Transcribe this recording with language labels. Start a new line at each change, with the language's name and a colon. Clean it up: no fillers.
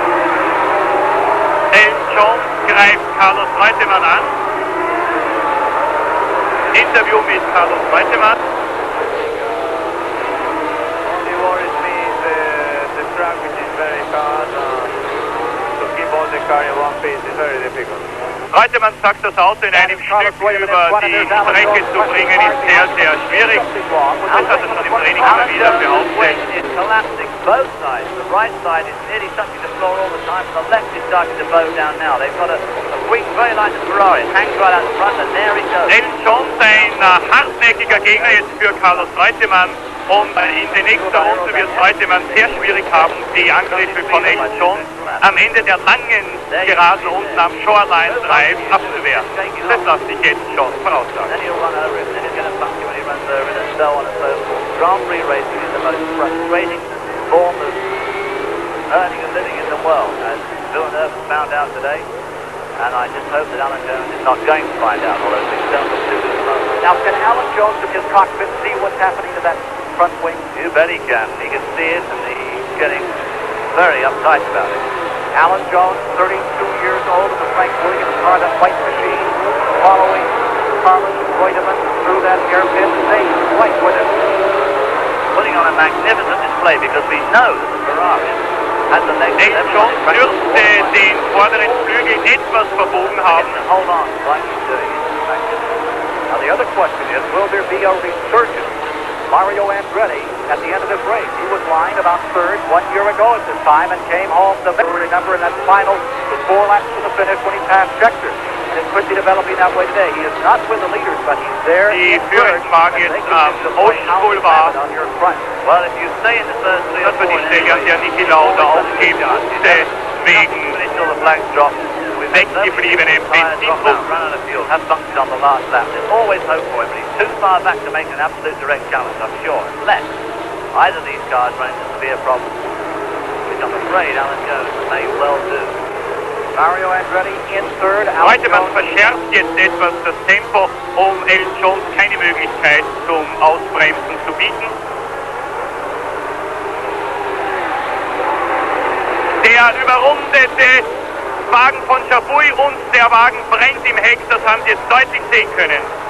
English: Greift Carlos Reutemann an. Interview mit Carlos Reutemann. Only worries me the track, which is very hard. To keep all the car in one piece is very difficult.
German: Reutemann sagt, das Auto in einem Stück über die Strecke zu bringen, ist sehr, sehr schwierig. Das hat er schon im Training immer wieder behauptet.
English: Is collapsing both sides. The right side is nearly touching the floor all the time. The left is starting to bow down now. They've got a wing very like the Ferrari. It hangs right out the front and there it goes.
German: Elton Jones, ein hartnäckiger Gegner jetzt für Carlos Reutemann. Und in der nächsten Runde wird Reutemann sehr schwierig haben, die Angriffe von Elton Jones am Ende der langen Geraden unten am Shoreline Drive abzuwehren. Das lässt sich jetzt schon voraussagen.
English: Then he'll run over it, then he's going to bump you when he runs over it, and so on and so forth. Grand Prix racing is the most frustrating form of earning a living in the world, as Villeneuve found out today. And I just hope that Alan Jones is not going to find out, although things don't look too good at the moment. Now, can Alan Jones from his cockpit see what's happening to that front wing? You bet he can. He can see it, and he's getting very uptight about it. Alan Jones, 32 years old, in the Frank Williams car, that white machine, following Carlos Reutemann through that hairpin. They fight with it. Putting on a magnificent display because we know that the Ferrari has the legs.
German: Elton Jones dürfte den vorderen Flügel etwas verbogen haben.
English: Hold on, like he's doing it. Now, the other question is, will there be a resurgence? Mario Andretti, at the end of this race, he was lying about third 1 year ago at this time and came home to remember in that final 4 laps to the finish when he passed Scheckter. And it could be developing that way today. He is not with the leaders, but he's there.
German: Die Führungswagen jetzt am Ocean Boulevard.
English: On your front. Well, if you stay in the first 3 or
German: Das war die Stelle, an der Niki Lauda aufgeben musste, wegen
English: until the flags drop.
German: weggebliebenem Benzindruck.
English: Run out of fuel, have bumped on the last lap. There's always hope for him, but he's too far back to make an absolute direct challenge, I'm sure. Unless either of these cars run into severe problems, which I'm afraid Alan Jones may well do. Mario Andretti in third.
German: Reutemann verschärft jetzt etwas das Tempo, um Elton Jones keine Möglichkeit zum Ausbremsen zu bieten. Der überrundete Wagen von Chapuis und der Wagen brennt im Heck, das haben Sie jetzt deutlich sehen können.